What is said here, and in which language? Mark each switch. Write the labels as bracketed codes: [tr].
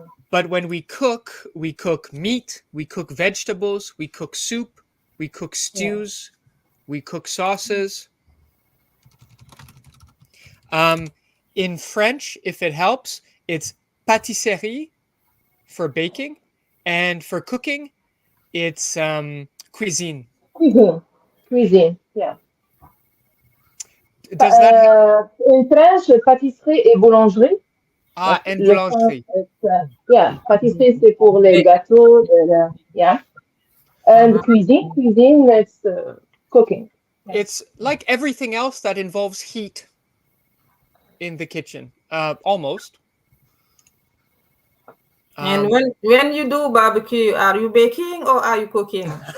[en] But when we cook meat, we cook vegetables, we cook soup, we cook stews, we cook sauces. In French, if it helps, it's pâtisserie for baking, and for cooking, it's cuisine. Cuisine. Yeah. Does that [fr] In French, pâtisserie et boulangerie. [en] and [fr] Le pain, boulangerie? yeah, pâtisserie, c'est pour les gâteaux. [en] Yeah. And cuisine, it's cooking. It's like everything else that involves heat in the kitchen, almost. And when you do barbecue, are you baking or are you cooking?